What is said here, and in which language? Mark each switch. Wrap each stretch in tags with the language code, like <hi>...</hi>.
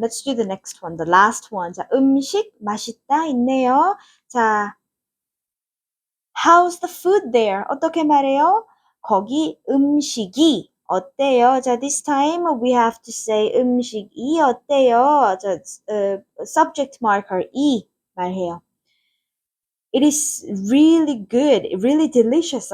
<en>Let's do the next one, the last one.</en> <ko>자, 음식 맛있다 있네요. 자,</ko> <en>how's the food there?</en> <ko>어떻게 말해요? 거기 음식이 어때요?</ko> <en>자, this time we have to say</en> <ko>음식이 어때요? 자,</ko> <en>subject marker</en> <ko>이 말해요.</ko> <en>It is really good, really delicious.</en>